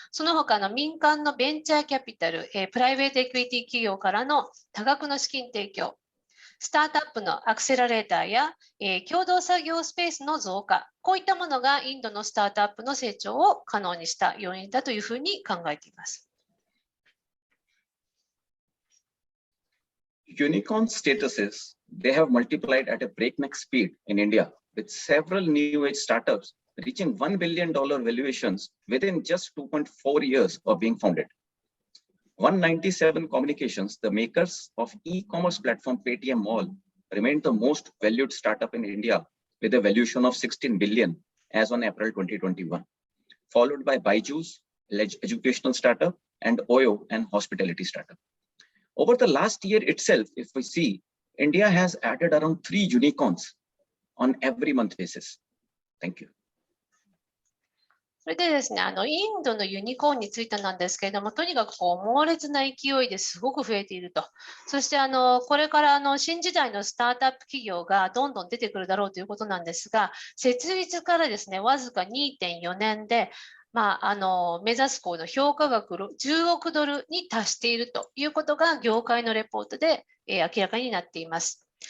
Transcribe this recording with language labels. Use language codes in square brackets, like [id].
[ja] その他の民間のベンチャーキャピタル、プライベートエクイティ企業からの多額の資金提供、スタートアップのアクセラレーターや、共同作業スペースの増加、こういったものがインドのスタートアップの成長を可能にした要因だというふうに考えています。 [en] Unicorn statuses, they have multiplied at a breakneck speed in India, with several new age startups reaching $1 billion valuations within just 2.4 years of being founded. 197 Communications, the makers of e-commerce platform Paytm Mall, remained the most valued startup in India with a valuation of 16 billion as on April 2021, followed by Byju's, educational startup, and Oyo, an hospitality startup. Over the last year itself, if we see, India has added around 3 unicorns on every month basis. Thank you. [ja] それでですね、インドのユニコーンについてなんですけれども、とにかく猛烈な勢いですごく増えていると。そしてこれから新時代のスタートアップ企業がどんどん出てくるだろうということなんですが、設立からですね、わずか 2.4 年で、目指す評価額10億ドルに達しているということが業界のレポートで明らかになっています。